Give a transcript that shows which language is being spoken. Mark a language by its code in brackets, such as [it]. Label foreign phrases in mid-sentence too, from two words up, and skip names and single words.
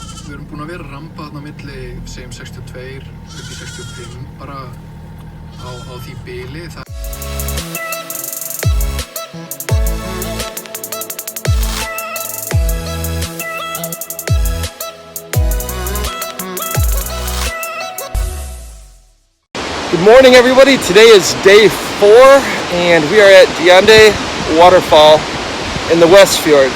[is] Við erum búin að vera að rampa þarna milli, segjum 62 upp í 65, bara á því bili. [en] Good morning, everybody. Today is day 4, and we are at Dynjandi Waterfall in the West Fjords.